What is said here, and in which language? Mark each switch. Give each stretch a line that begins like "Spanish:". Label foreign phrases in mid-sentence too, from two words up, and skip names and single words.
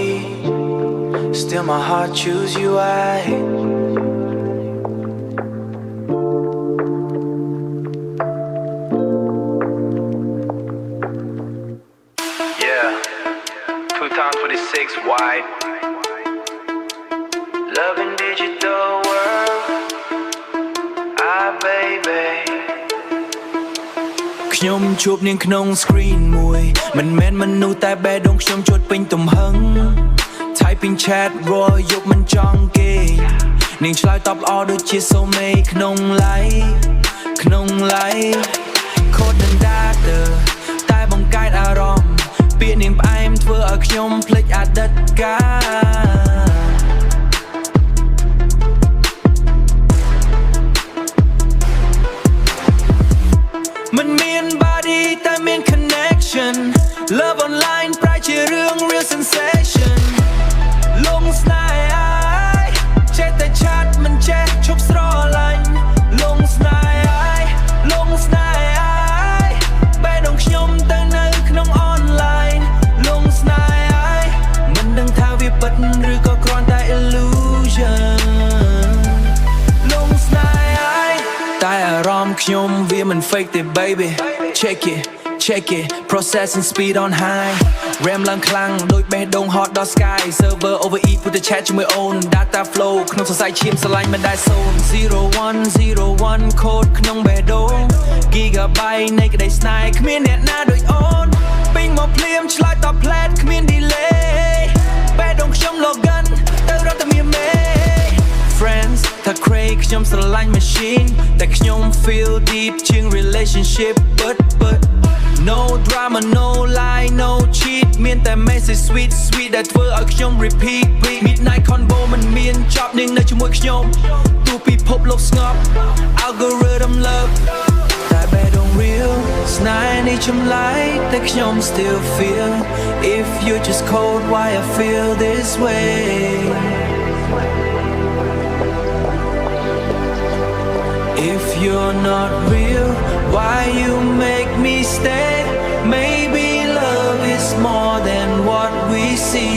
English: Still my heart choose you, Yeah, 2026 wide. Love in digital world.
Khmer: Baby ខ្ញុំជួបនាងក្នុង screen មួយមិនមែនមនុស្សតែបេះដូងខ្ញុំជត់ពេញទំហឹង
English: Typing chat
Khmer: រាល់យប់មិនចង់គេនាងឆ្លើយតបល្អដូចជាសូមេក្នុង live ខូដនឹង data តែបង្កើតអារម្មណ៍ពាក្យនាងផ្អែមធ្វើឲ្យខ្ញុំភ្លេចអតីតកាលมันមាន body តែមាន connection
English: Love online
Khmer: ប្រែ ជារឿង
English: real sensation
Khmer: លងស្នេហ៍ចេះតែឆាតមិនចេះឈប់ស្រឡាញ់លងស្នេហ៍បេះដូងខ្ញុំទៅនៅក្នុង online លងស្នេហ៍មិនដឹងថាវាពិតឬក៏គ្រាន់តែ illusion លងស្នេហ៍តែអារ ម្មណ៍ខ្ញុំវាមិន fake ទេ
English: baby check it processing speed on high
Khmer: RAM ឡើងខ្លាំងដូចបេះដូង hot ដល់ sky
English: server overheat
Khmer: ពុទ្ធ chat ជាមួយអូន
English: data flow
Khmer: ក្នុងសរសៃឈាមស្រឡាញ់មិនដែលសូ ន្យ0101 code ក្នុងបេះដូង gigabyte នៃក្តីស្នេហ៍គ្មានអ្នកណាដូចអូនពេញមកភ្លាមឆ្លើយតប flat គ្មាន delay បេះដូង ខ្ញុំ login ទៅរត់តែមានមេ Friends ថា crazy ខ្ញុំស្រឡាញ់ machine តែខ្ញុំ
English: feel deep
Khmer: ជាង
English: relationship but No drama, no lie, no cheat មានតែ message sweet
Khmer: ដែលធ្វើឲ្យខ្ញុំ
English: repeat Midnight
Khmer: convo មិនមានចប់នាងនៅជាមួយខ្ញុំទោះពិភពលោកស្ងប់
English: algorithm love
Khmer: តែបេះដូង real ស្នេហ៍នេះចម្លែកតែខ្ញុំ
English: still feel If you're just cold, why I feel this way If you're not real, why you make me stay? Maybe love is more than what we see.